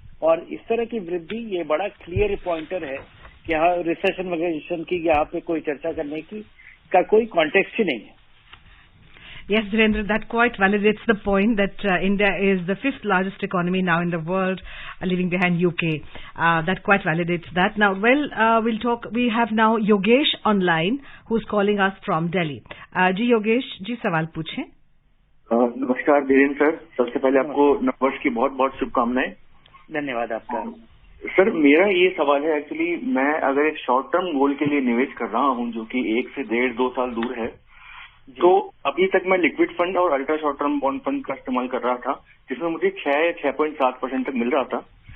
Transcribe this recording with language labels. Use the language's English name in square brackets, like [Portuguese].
[Hindi] और इस तरह की वृद्धि ये बड़ा क्लियर पॉइंटर है कि यहाँ रिसेशन वगैरह की यहाँ पे कोई चर्चा करने की का कोई कॉन्टेक्स्ट ही नहीं है। [English] Yes, Dhirendra, that quite validates the point that India is the fifth largest economy now in the world, leaving behind UK. That quite validates that. Now, we'll talk. We have now Yogesh online, who's calling us from Delhi. [Hindi] जी योगेश जी, सवाल पूछें. नमस्कार Dhirendra sir, सबसे पहले आपको नववर्ष की बहुत बहुत शुभकामनाएं. धन्यवाद आपका. सर, मेरा ये सवाल है, एक्चुअली मैं अगर एक शॉर्ट टर्म गोल के लिए निवेश कर रहा हूँ जो कि 1 से 1.5-2 साल दूर है, तो अभी तक मैं लिक्विड फंड और ultra short term bond fund का इस्तेमाल कर रहा था, जिसमें मुझे 6.7% तक मिल रहा था.